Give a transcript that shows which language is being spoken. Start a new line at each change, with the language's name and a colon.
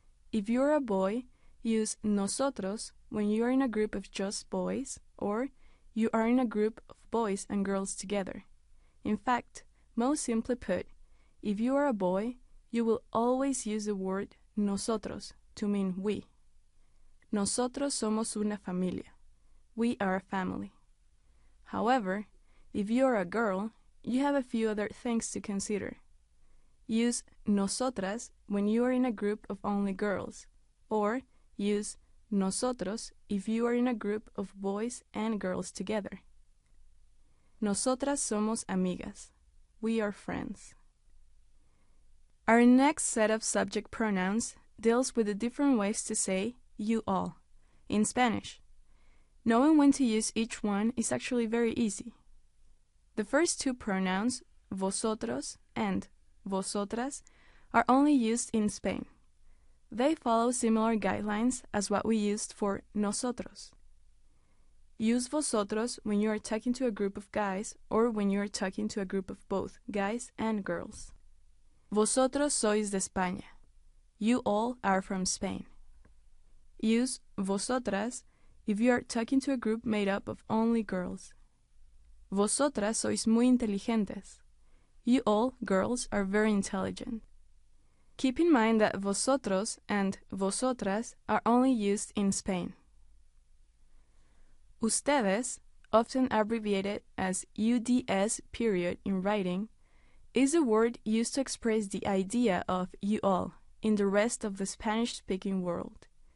English: If you're a boy, use nosotros when you are in a group of just boys, or you are in a group of boys and girls together. In fact, most simply put, if you are a boy, you will always use the word nosotros to mean we.
Spanish: Nosotros somos una familia.
English: We are a family. However, if you are a girl, you have a few other things to consider. Use nosotras when you are in a group of only girls, or use nosotros if you are in a group of boys and girls together.
Spanish: Nosotras somos amigas.
English: We are friends. Our next set of subject pronouns deals with the different ways to say you all in Spanish. Knowing when to use each one is actually very easy. The first two pronouns, vosotros and vosotras, are only used in Spain. They follow similar guidelines as what we used for nosotros. Use vosotros when you are talking to a group of guys or when you are talking to a group of both guys and girls.
Spanish: Vosotros sois de España.
English: You all are from Spain. Use vosotras if you are talking to a group made up of only girls.
Spanish: Vosotras sois muy inteligentes.
English: You all girls are very intelligent. Keep in mind that vosotros and vosotras are only used in Spain. Ustedes, often abbreviated as UDS period in writing, is a word used to express the idea of you all in the rest of the Spanish-speaking world.